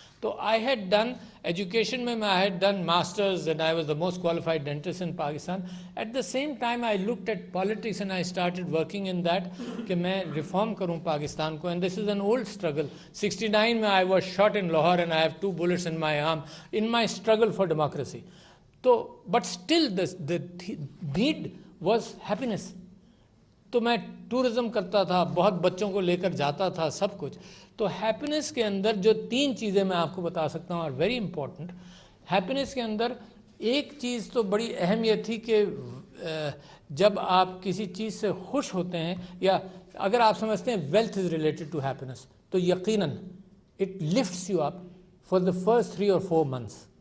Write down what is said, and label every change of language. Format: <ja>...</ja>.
<en>تو I had done education میں I had done masters and I was the most qualified dentist in Pakistan. At the same time I looked at politics and I started working in that</en> <ur>کہ میں reform کروں پاکستان کو.</ur> <en>And this is an old struggle. 69 میں I was shot in Lahore and I have 2 bullets in my arm in my struggle for democracy. تو but still the need was happiness.</en> <ur>تو میں tourism کرتا تھا, بہت بچوں کو لے کر جاتا تھا, سب کچھ. تو ہیپینس کے اندر جو 3 چیزیں میں آپ کو بتا سکتا ہوں اور ویری امپورٹنٹ. ہیپینس کے اندر ایک چیز تو بڑی اہم یہ تھی کہ جب آپ کسی چیز سے خوش ہوتے ہیں, یا اگر آپ سمجھتے ہیں</ur> <en>wealth is related to happiness,</en> <ur>تو یقیناً</ur> <en>It lifts you up for the first 3 or 4 months.</en>